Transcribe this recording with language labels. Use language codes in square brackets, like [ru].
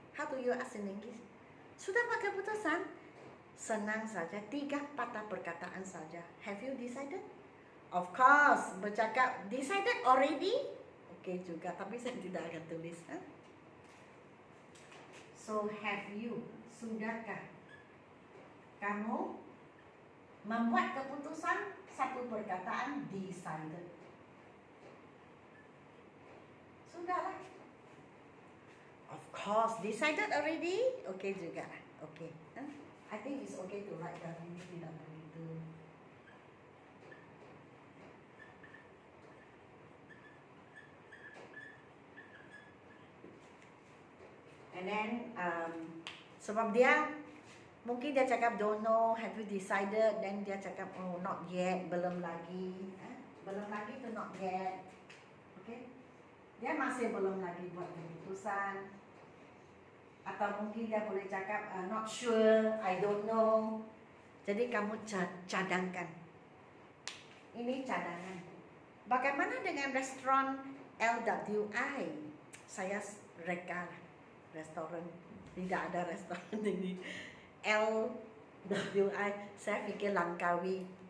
[en] How do you ask in English? [ms] Sudah pakai keputusan? Senang saja, 3 patah perkataan saja. [en] Have you decided? Of course, bercakap decided already? [ms] Okay juga, tapi saya tidak akan tulis. [en] So, have you? [ms] Sudahkah kamu membuat keputusan? 1 perkataan, decided. Sudahlah. [en] Of course, decided already? Okay juga. Okay. I think it's okay to write down, [ms] ini tidak begitu. [en] And then [ms] sebab dia mungkin dia cakap [en] don't know, have you decided, then [ms] dia cakap [en] oh not yet, [ms] belum lagi. Belum lagi tu [en] not yet. [ms] Okay? Dia masih belum lagi buat keputusan. Atau mungkin dia boleh cakap [en] not sure, I don't know. [ms] Jadi kamu cadangkan. Ini cadangan. Bagaimana dengan restoran LWI? Saya reka restoran. Tidak ada restoran ini. LWI, saya fikir Langkawi.